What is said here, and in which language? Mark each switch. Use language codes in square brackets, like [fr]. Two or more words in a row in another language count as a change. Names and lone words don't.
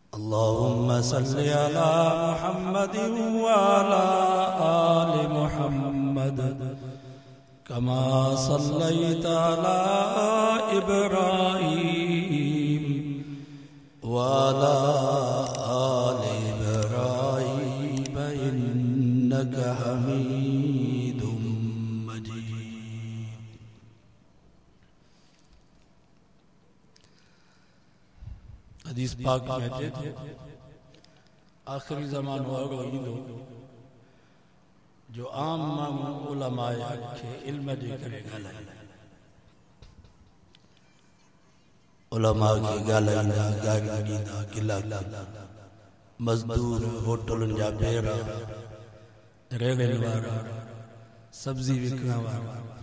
[ar] اللهم صل على محمد وعلى آل محمد كما صليت على إبراهيم وعلى آل إبراهيم إنك حميد مجيد. [sd] हदीस पाक में आखिरी ज़मानो अहिड़ो ईंदो जो आम माण्हू उलमा खे इल्म जे करे ॻाल्हाईंदा, उलमा खे ॻाल्हाईंदा, गाॾी ॾींदा, गिला कंदा, मज़दूर, होटलुनि जा बेरा, रेलनि वारा, सब्जी विकिणण वारा।